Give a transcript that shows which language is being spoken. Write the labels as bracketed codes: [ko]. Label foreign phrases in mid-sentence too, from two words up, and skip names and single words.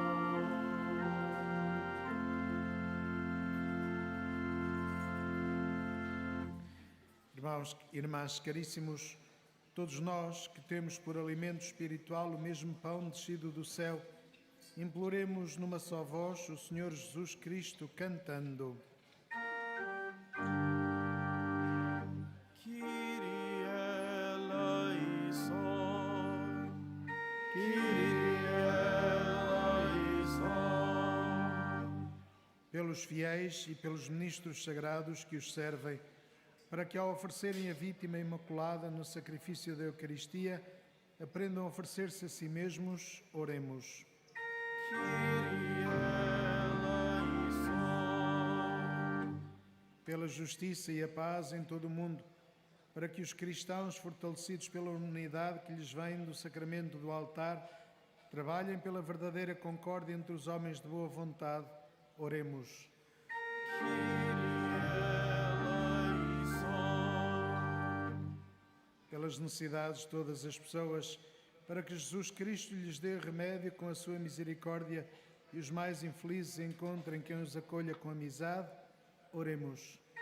[pt] Irmãos, irmãs caríssimos, todos nós que temos por alimento espiritual o mesmo pão descido do céu, imploremos numa só voz o Senhor Jesus Cristo cantando. [el] Κύριε ελέησον, Κύριε ελέησον. [pt] Pelos fiéis e pelos ministros sagrados que os servem, para que ao oferecerem a vítima imaculada no sacrifício da Eucaristia, aprendam a oferecer-se a si mesmos, oremos. [el] Κύριε ελέησον. [pt] Pela justiça e a paz em todo o mundo, para que os cristãos, fortalecidos pela unidade que lhes vem do sacramento do altar, trabalhem pela verdadeira concórdia entre os homens de boa vontade, oremos. Pelas necessidades de todas as pessoas, para que Jesus Cristo lhes dê remédio com a sua misericórdia e os mais infelizes encontrem quem os acolha com amizade, oremos.